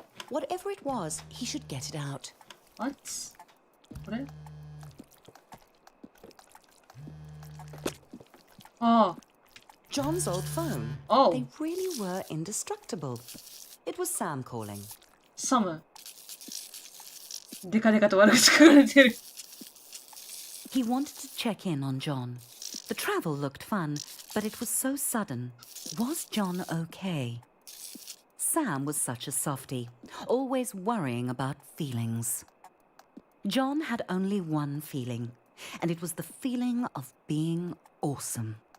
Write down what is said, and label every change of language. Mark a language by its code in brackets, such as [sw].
[en] Whatever it was, he should get it out. What? [ja] これ？ああ。 [en] John's old phone. Oh. They really were indestructible. It was Sam calling. [ja] サム。デカデカと悪口書かれてる。 [en] He wanted to check in on John. The travel looked fun, but it was so sudden. Was John okay? Sam was such a softie, always worrying about feelings. John had only one feeling, and it was the feeling of being awesome.